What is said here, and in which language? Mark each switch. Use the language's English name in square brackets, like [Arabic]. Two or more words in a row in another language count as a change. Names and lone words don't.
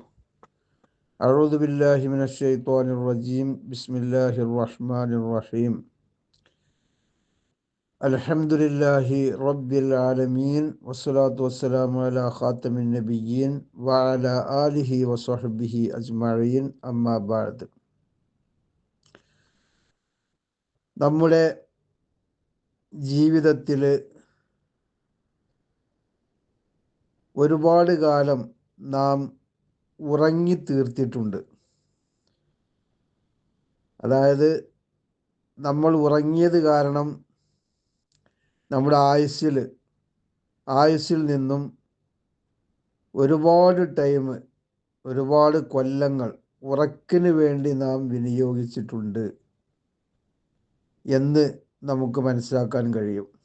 [Arabic] أعوذ بالله من الشيطان الرجيم. بسم الله الرحمن الرحيم. الحمد لله رب العالمين والصلاة والسلام على خاتم النبيين وعلى آله وصحبه أجمعين. أما بعد. [Malayalam] നമ്മുടെ ജീവിതത്തിൽ ഒരുപാട് കാലം നാം ഉറങ്ങി തീർത്തിട്ടുണ്ട്. അതായത് നമ്മൾ ഉറങ്ങിയത് കാരണം നമ്മുടെ ആയുസ്സിൽ നിന്നും ഒരുപാട് ടൈം, ഒരുപാട് കൊല്ലങ്ങൾ ഉറക്കിന് വേണ്ടി നാം വിനിയോഗിച്ചിട്ടുണ്ട് എന്ന് നമുക്ക് മനസ്സിലാക്കാൻ കഴിയും.